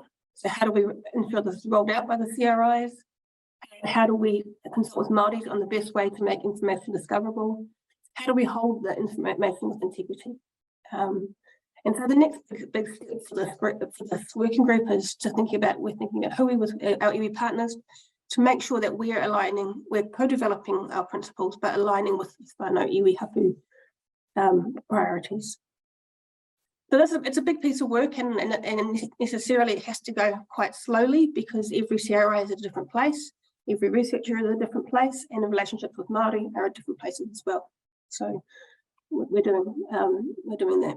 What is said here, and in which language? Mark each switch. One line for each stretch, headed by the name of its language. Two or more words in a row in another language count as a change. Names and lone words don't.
English: So how do we ensure this is rolled out by the CRIs? How do we consult with Māori on the best way to make information discoverable? How do we hold the information with integrity? And so the next big step for this working group is to we're thinking about hui with our iwi partners to make sure that we're co-developing our principles, but aligning with
Māori: whānau iwi hapu
English: priorities. So it's a big piece of work, and necessarily it has to go quite slowly because every CRI is at a different place, every researcher is at a different place, and the relationships with Māori are at different places as well. So we're doing that.